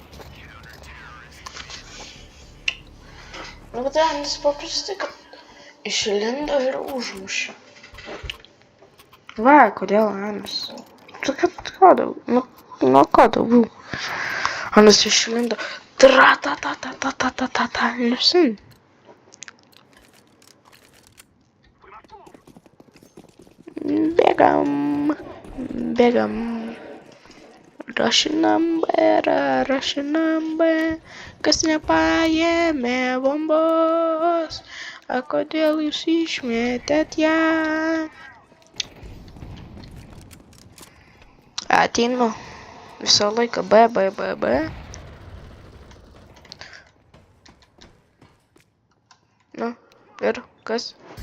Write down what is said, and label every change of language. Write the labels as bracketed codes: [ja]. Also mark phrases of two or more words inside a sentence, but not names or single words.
[lt] Nu, bet Anas paprastai, kad išlindo ir užmušė. Va, kodėl Anas? Tu ką daugiau? Nu, ką daugiau? Anas išlindo. Tra-ta-ta-ta-ta-ta-ta-ta-ta. Nusin. Bėgam. [en] Rush number. [lt] Kas nepaėmė bombos? A kodėl jūs išmetėt ją? Ateinu. Visą laiką B. Nu, ir kas?